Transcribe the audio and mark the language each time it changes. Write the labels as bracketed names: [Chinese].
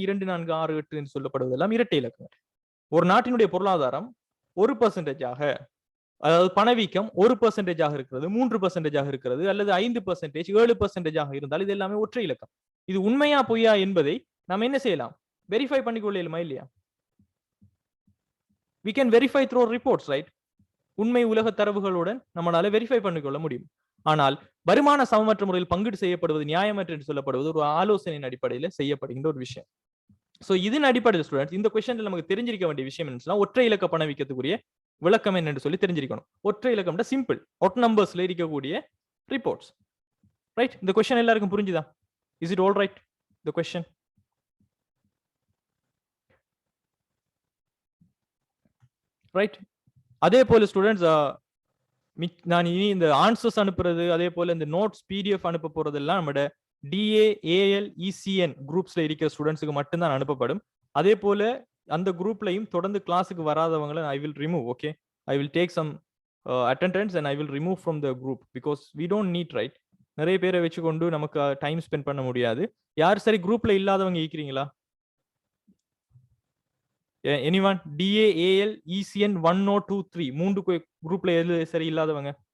[Tamil] 2, 4, 6, 8 என்று சொல்லப்படுவதெல்லாம் இரட்டை இலக்கங்கள். ஒரு நாட்டினுடைய பொருளாதாரம் 1% அதாவது பணவீக்கம் 1% இருக்கிறது, 3% இருக்கிறது, அல்லது 5%, 7% இருந்தால் இது எல்லாமே ஒற்றை இலக்கம். இது உண்மையா பொய்யா என்பதை நாம் என்ன செய்யலாம்? வெரிஃபை பண்ணிக்கொள்ளலாமா இல்லையா? [English] we can verify through reports, right? [Tamil] உண்மை உலக தரவுகளுடன் நம்மளால வெரிஃபை பண்ணிக்கொள்ள முடியும். ஆனால் வருமான சமமற்ற முறையில் பங்கீடு செய்யப்படுவது நியாயமற்ற என்று சொல்லப்படுவது ஒரு ஆலோசனையின் அடிப்படையில் செய்யப்படுகின்ற ஒரு விஷயம். சோ இதன் அடிப்படையில் ஸ்டூடெண்ட்ஸ் இந்த क्वेश्चनல நமக்கு தெரிஞ்சிருக்க வேண்டிய விஷயம் என்னன்னா, ஒற்றை இலக்க பணவீக்கத்துக்குரிய விளக்கம் என்னன்னு சொல்லி தெரிஞ்சிருக்கணும். ஒற்றை இலக்கம்னா சிம்பிள், ஒட் நம்பர்ஸ்ல இருக்கக்கூடிய ரிப்போர்ட்ஸ். ரைட். இந்த क्वेश्चन எல்லாருக்கும் புரிஞ்சுதா? [English] Is it all right the question? [Tamil] Right. அதே போல ஸ்டூடெண்ட்ஸ் நான் இனி இந்த ஆன்சர்ஸ் அனுப்புறது, அதே போல இந்த நோட்ஸ் PDF அனுப்ப போறதெல்லாம் நம்மட DAAL ECN குரூப்ஸ்ல இருக்கிற ஸ்டூடெண்ட்ஸ்க்கு மட்டும்தான் அனுப்பப்படும். அதே போல அந்த குரூப்லயும் தொடர்ந்து கிளாஸுக்கு வராதவங்களை [English] I will remove. Okay, I will take some attendance and I will remove from the group because we don't need, right? [Tamil] நிறைய பேரை வச்சுக்கொண்டு நமக்கு டைம் ஸ்பெண்ட் பண்ண முடியாது. யார் சரி குரூப்ல இல்லாதவங்க இருக்கிறீங்களா? anyone? DAAL ECN 1023 மூன்று குரூப்ல எது சரி இல்லாதவங்க?